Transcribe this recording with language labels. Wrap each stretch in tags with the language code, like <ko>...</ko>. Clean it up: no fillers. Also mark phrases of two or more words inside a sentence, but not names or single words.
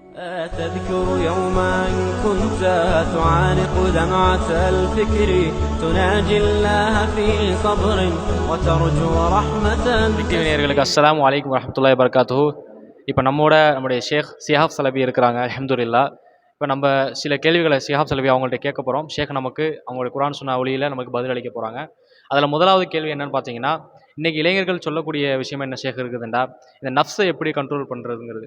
<ar>تذكر يوما كنت تعانق دمعة الفكر تناجي الله في صبر وترجو رحمة.</ar> <ta>நேயர்களுக்கு</ta> <ar>السلام عليكم ورحمة الله وبركاته.</ar> <ta>இப்போ நம்முடைய ஷேக் சிஹாப் சலபி இருக்கிறாங்க, அல்ஹம்துலில்லாஹ். இப்போ நம்ம சில கேள்விகளை சிஹாப் சலபி அவங்கள்ட்ட கேட்க போகிறோம். ஷேக் நமக்கு அவங்களுடைய குர்ஆன் சுன்னா ஒளியில் நமக்கு பதில் அளிக்க போகிறாங்க. அதில் முதலாவது கேள்வி என்னன்னு பார்த்தீங்கன்னா, இன்றைக்கி இளைஞர்கள் சொல்லக்கூடிய விஷயம் என்ன ஷேக் இருக்குதுண்டா, இந்த நஃப்ஸை எப்படி கண்ட்ரோல் பண்ணுறதுங்கிறது.</ta>